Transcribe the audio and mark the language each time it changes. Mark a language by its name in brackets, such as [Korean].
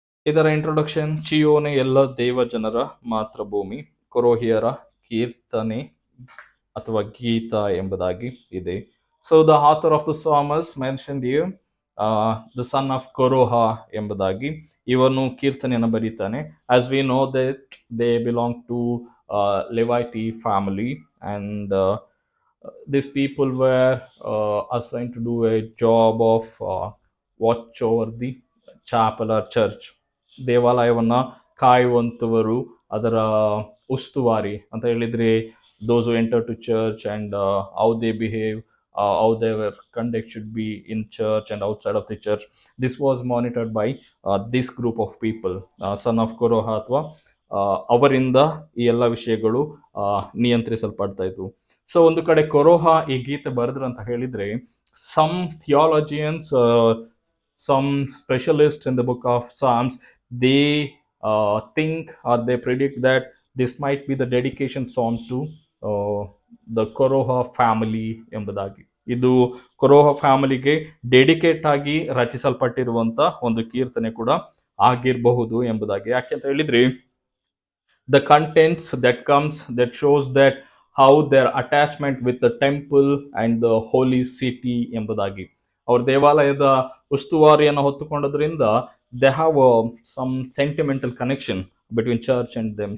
[Kannada] ಇದರ ಇಂಟ್ರೊಡಕ್ಷನ್: ಚಿಯೋನೆ ಎಲ್ಲ ದೇವ ಜನರ ಮಾತೃಭೂಮಿ, ಕೊರೋಹಿಯರ ಕೀರ್ತನೆ ಅಥವಾ ಗೀತ ಎಂಬುದಾಗಿ ಇದೆ. [English] so the author of the psalm is mentioned here, the son of Korah [Kannada] ಎಂಬುದಾಗಿ ಇವನು ಕೀರ್ತನೆಯನ್ನು ಬರೀತಾನೆ. [English] As we know that they belong to Levite family, and these people were assigned to do a job of watch over the chapel or church. [Kannada] ದೇವಾಲಯವನ್ನ ಕಾಯುವಂತವರು, ಅದರ ಉಸ್ತುವಾರಿ ಅಂತ ಹೇಳಿದ್ರೆ [English] those who enter to church and how they behave, how their conduct should be in church and outside of the church. This was monitored by this group of people, son of Korah [Kannada] ಅಥವಾ ಅವರಿಂದ ಈ ಎಲ್ಲ ವಿಷಯಗಳು ನಿಯಂತ್ರಿಸಲ್ಪಡ್ತಾ ಇದ್ವು. So ಒಂದು ಕಡೆ ಕೊರೋಹ ಈ ಗೀತೆ ಬರೆದ್ರು ಅಂತ ಹೇಳಿದ್ರೆ, [English] Some theologians, some specialist in the book of psalms, they think or they predict that this might be the dedication song to the Korah family ಎಂಬುದಾಗಿ. [Kannada] ಇದು ಕೊರೋಹ ಫ್ಯಾಮಿಲಿಗೆ ಡೆಡಿಕೇಟ್ ಆಗಿ ರಚಿಸಲ್ಪಟ್ಟಿರುವಂತ ಒಂದು ಕೀರ್ತನೆ ಕೂಡ ಆಗಿರಬಹುದು ಎಂಬುದಾಗಿ. ಯಾಕೆಂತ ಹೇಳಿದ್ರೆ, [English] the contents that comes, that shows that how their attachment with the temple and the holy city ಎಂಬುದಾಗಿ. [Kannada] ಅವ್ರ ದೇವಾಲಯದ ಉಸ್ತುವಾರಿಯನ್ನು ಹೊತ್ತುಕೊಂಡದ್ರಿಂದ [English] they have some sentimental connection between church and them.